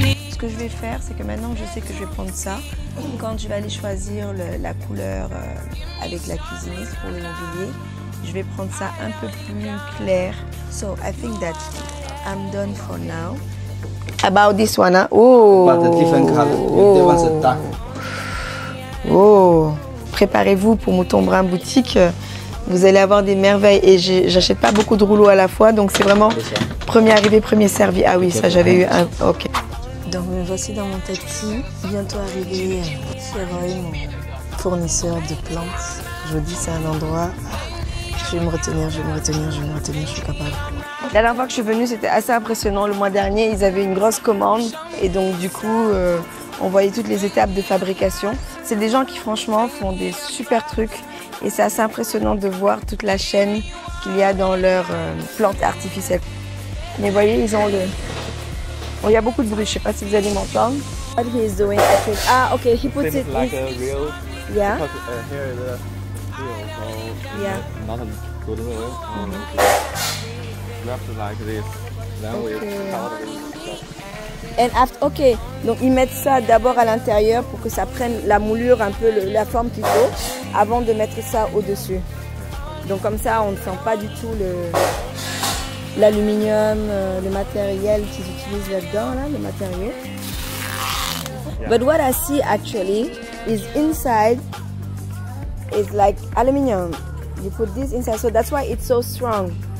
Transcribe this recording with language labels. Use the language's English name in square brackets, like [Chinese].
[French] Ce que je vais faire, c'est que maintenant que je sais que je vais prendre ça, quand je vais aller choisir la couleur avec la cuisiniste pour le mobilier, je vais prendre ça un peu plus clair. [English] So I think that I'm done for now. About this one, huh? Oh. But a different color. There was a dark. Oh. [French] Préparez-vous pour Mouton Brun Boutique. Vous allez avoir des merveilles et j'achète pas beaucoup de rouleaux à la fois, donc c'est vraiment premier arrivé, premier servi. Ah oui, ça j'avais eu un. Ok. Donc me voici dans mon taxi, bientôt arrivé chez Roy, mon fournisseur de plantes. Je vous dis, c'est un endroit. Je vais me retenir, je suis capable. La dernière fois que je suis venue, c'était assez impressionnant. Le mois dernier, ils avaient une grosse commande et donc du coup, on voyait toutes les étapes de fabrication. C'est des gens qui franchement font des super trucs et c'est assez impressionnant de voir toute la chaîne qu'il y a dans leurs plantes artificielles. Mais vous voyez, ils ont le... Bon, il y a beaucoup de bruit, je ne sais pas si vous allez m'entendre. [English] What he is doing, I think. Ah, okay, he puts it like a real. Yeah. Because here is a real, so Yeah. not a good real. Wrap it like this. Then we cover it. And after, [French] ok, donc ils mettent ça d'abord à l'intérieur pour que ça prenne la moulure, un peu la forme qu'il faut, avant de mettre ça au-dessus. Donc comme ça, on ne sent pas du tout l'aluminium, le matériel qu'ils utilisent là-dedans, là, le matériau. [English] But what I see actually is inside is like aluminium. You put this inside, so that's why it's so strong.